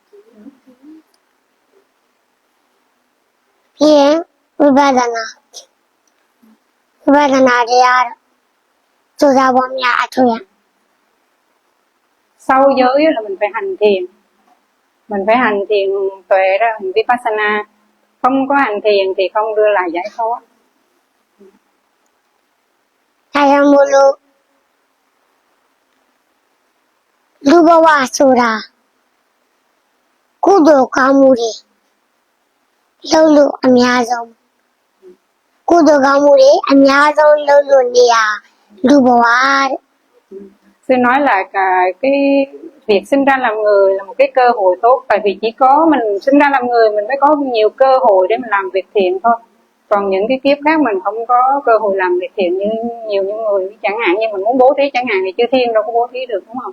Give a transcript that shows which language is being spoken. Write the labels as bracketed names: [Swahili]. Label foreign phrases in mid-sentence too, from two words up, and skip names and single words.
[Vietnamese] Yeah, Vibhadana thì cho ra bom nhà thôi ạ. Sau giới là mình phải hành thiền. Mình phải hành thiền tuệ đó, hành vipassana. Không có hành thiền thì không đưa lại giải thoát. Thầy mulu Lubawa Sura Kudo Kamuri Lulu Amyazom Kudo Kamuri Amyazom Lulu Nia Lubawa. Sư nói là cái việc sinh ra làm người là một cái cơ hội tốt. Tại vì chỉ có mình sinh ra làm người mình mới có nhiều cơ hội để mình làm việc thiện thôi. Còn những cái kiếp khác mình không có cơ hội làm việc thiện như nhiều những người. Chẳng hạn như mình muốn bố thí chẳng hạn thì chư thiên đâu có bố thí được, đúng không?